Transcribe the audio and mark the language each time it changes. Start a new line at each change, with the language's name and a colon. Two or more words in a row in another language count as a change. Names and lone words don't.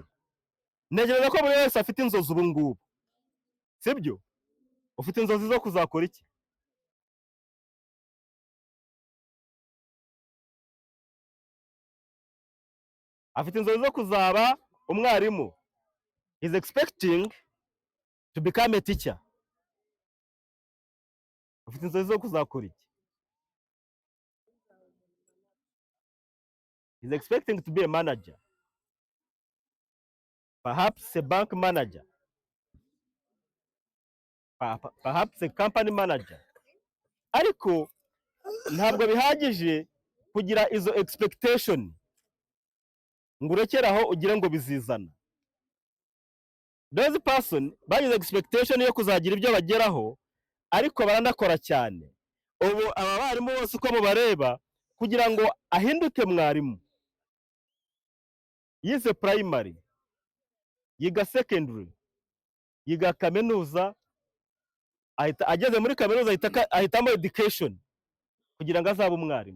Kinyarwanda: Ntegereza ko buri wese afite inzozi ubu ngubu, sibyo? Ufite inzozi zo kuzakora iki? Afite inzozi zo kuzaba umwarimu.
English: Is expecting to become a teacher.
Kinyarwanda: Ufite inzozi zo kuzakora iki?
English: Is expecting to be a manager. Perhaps a bank manager. Perhaps a company manager.
Kinyarwanda: Ariko ntabwo bihagije kugira izo expectation ngo urekeraho ugire ngo bizizana.
English: Those person
Kinyarwanda: bagize expectation yo kuzagira ibyo bageraho, ariko baranakora cyane. Ubu aba barimu bose uko mubareba kugira ngo ahinduke mwarimu, yize primary, yiga secondary, yiga kaminuza, ageze muri kaminuza ahitamo education kugira ngo azabe umwarimu.